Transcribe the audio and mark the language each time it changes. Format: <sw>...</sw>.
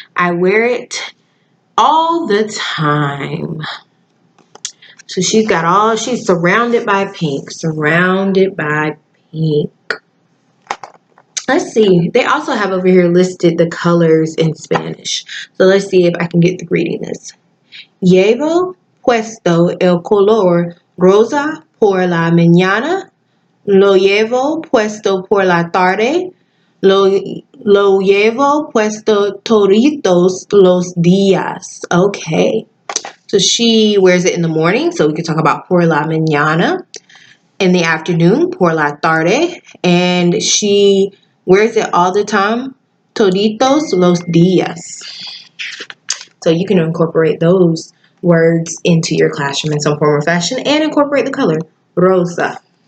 <en>I wear it all the time. So she's surrounded by pink. Surrounded by pink. Let's see. They also have over here listed the colors in Spanish. So let's see if I can get through reading this.</en> <es>Llevo puesto el color rosa por la mañana. Lo llevo puesto por la tarde. Lo llevo puesto toditos los días.</es> <en>Okay. So she wears it in the morning. So we could talk about</en> <es>por la mañana.</es> <en>In the afternoon,</en> <es>por la tarde.</es> <en>And she wears it all the time.</en> <es>Toditos los días.</es> <en>So you can incorporate those words into your classroom in some form or fashion and incorporate the color rosa.</en>